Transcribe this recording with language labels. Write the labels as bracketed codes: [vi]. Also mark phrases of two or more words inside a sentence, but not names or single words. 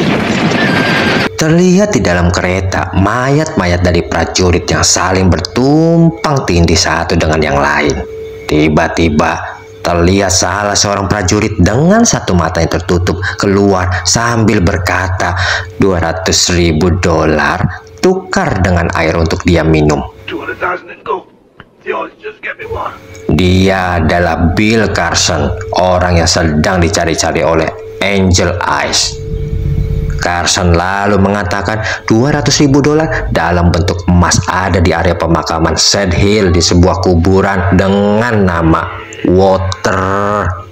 [id] Lalu Terlihat di dalam kereta mayat-mayat dari prajurit yang saling bertumpang tindih satu dengan yang lain. Tiba-tiba terlihat salah seorang prajurit dengan satu mata yang tertutup keluar sambil berkata, $200.000 tukar dengan air untuk dia minum. [en] 200,000 and go. Just get me one. [id] Dia adalah Bill Carson, orang yang sedang dicari-cari oleh Angel Eyes. Carson lalu mengatakan $200.000 dalam bentuk emas ada di area pemakaman Sand Hill di sebuah kuburan dengan nama Water.